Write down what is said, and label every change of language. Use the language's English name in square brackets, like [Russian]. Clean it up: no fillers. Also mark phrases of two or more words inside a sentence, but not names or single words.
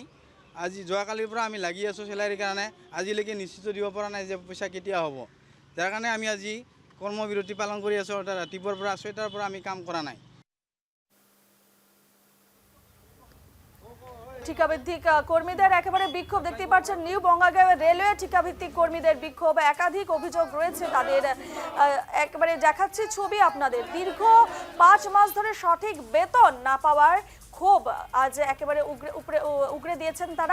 [Assamese] আজি যোৱাকালিৰ পৰা আমি লাগি আছোঁ চেলাৰীৰ কাৰণে, আজিলৈকে নিশ্চিত দিব পৰা নাই যে পইচা কেতিয়া হ'ব। যাৰ কাৰণে আমি আজি কৰ্মবিৰতি পালন কৰি আছোঁ, অৰ্থাৎ ৰাতিপুৱাৰ পৰা ৬টাৰ পৰা আমি কাম কৰা নাই। [Bangla] ঠিকাভিত্তিক কর্মীদের একেবারে বিক্ষোভ দেখতে পাচ্ছেন নিউ বঙ্গাইগাঁও রেলওয়ে ঠিকাভিত্তিক কর্মীদের বিক্ষোভ, একাধিক অভিযোগ রয়েছে তাদের। একেবারে দেখাচ্ছি ছবি আপনাদের। দীর্ঘ ৫ মাস ধরে সঠিক বেতন না পাওয়ার ক্ষোভ আজ একেবারে উগরে দিয়েছেন তারা।